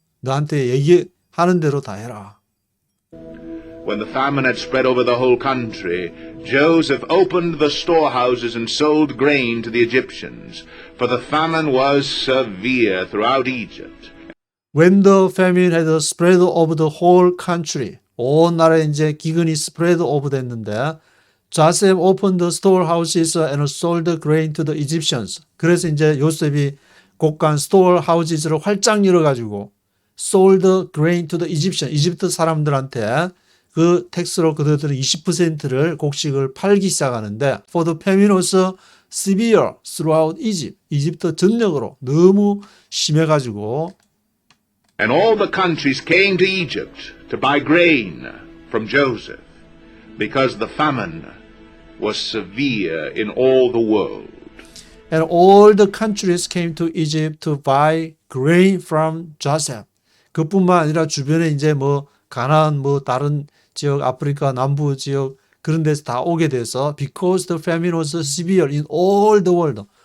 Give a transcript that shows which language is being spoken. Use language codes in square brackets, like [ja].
[ko] 너한테 얘기하는 대로 다 해라. [en] When the famine had spread over the whole country, Joseph opened the storehouses and sold grain to the Egyptians, for the famine was severe throughout Egypt. When the famine had spread over the whole country, [ko] 온 나라에 이제 기근이 [en] spread over [ko] 됐는데, [en] Joseph opened the storehouses and sold grain to the Egyptians. [ko] 그래서 이제 요셉이 곳간 storehouse를 활짝 열어가지고 [en] sold grain to the Egyptians. [ko] 이집트 사람들한테 그 텍스로 그들은 20%를 곡식을 팔기 시작하는데 [en] for the famine was severe throughout Egypt. [ko] 이집트 전역으로 너무 심해가지고 [en] And all the countries came to Egypt to buy grain from Joseph, because the famine was severe in all the world. And all the countries came to Egypt to buy grain from Joseph. [ko] 그뿐만 아니라 주변에 이제 뭐 가나안 뭐 다른 지역 아프리카 남부 지역 그런 데서 다 오게 돼서 [en] because the famine was severe in all the world.